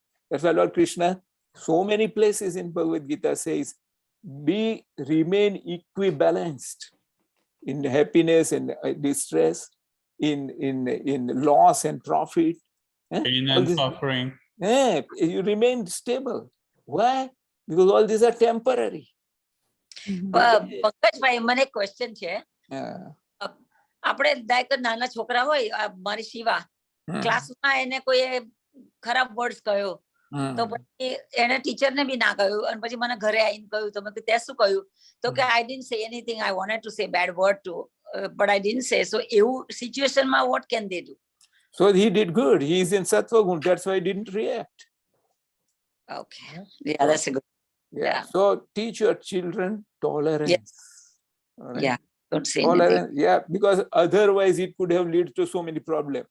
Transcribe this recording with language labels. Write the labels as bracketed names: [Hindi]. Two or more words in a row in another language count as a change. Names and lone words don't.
[English] That's why Lord Krishna, so many places in Bhagavad Gita says, remain equibalanced in happiness and distress, in loss and profit. pain and suffering. You remain stable. Why? Because all these are temporary. [Gujarati] પંકજભાઈ મને ક્વેશ્ચન છે આપણે નાના છોકરા હોય મારી શિવા ક્લાસમાં એને કોઈ ખરાબ વર્ડ્સ કહ્યો તો પછી એને ટીચર ને બી ના કહ્યું અને પછી મને ઘરે આવીને કહ્યું તો મેં તે શું કહ્યું તો કે [English] I didn't say anything, I wanted to say bad word too, but I didn't say. So [Gujarati] એવું સિચ્યુએશનમાં [English] what can they do? So he did good. He is in Sattva Gun. That's why he didn't react. Okay. Yeah, that's a good. Yeah. So teach your children tolerance. Yeah. Right? Yeah. Don't say tolerance. anything. Yeah, because otherwise it could have led to so many problems.